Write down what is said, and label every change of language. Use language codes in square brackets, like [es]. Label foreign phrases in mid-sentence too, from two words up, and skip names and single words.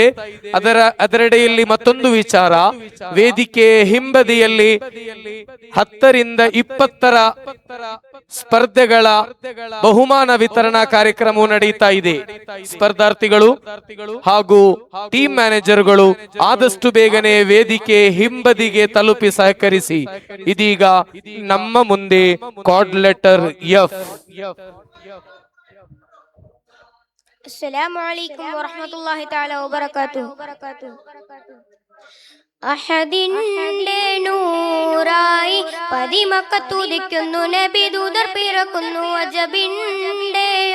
[kn] ಅದರೆಡೆಯಲ್ಲಿ ಮತ್ತೊಂದು ವಿಚಾರ, ವೇದಿಕೆ ಹಿಂಬದಿಯಲ್ಲಿ 10ರಿಂದ 20ರ ಸ್ಪರ್ಧೆಗಳ ಬಹುಮಾನ ವಿತರಣಾ ಕಾರ್ಯಕ್ರಮವು ನಡೆಯುತ್ತಾ ಇದೆ. ಸ್ಪರ್ಧಾರ್ಥಿಗಳು ಹಾಗೂ [en] team managers [kn] ಆದಷ್ಟು ಬೇಗನೆ ವೇದಿಕೆ ಹಿಂಬದಿಗೆ ತಲುಪಿ ಸಹಕರಿಸಿ. ಇದೀಗ ನಮ್ಮ ಮುಂದೆ [en] card letter F. [ar] السلام عليكم ورحمة الله تعالى وبركاته. [ml] അഹദിന്റെ നൂറായി പതിമക്കത്തുദിക്കുന്നു നബി ദൂതർ പിറക്കുന്നു അജബിന്റെ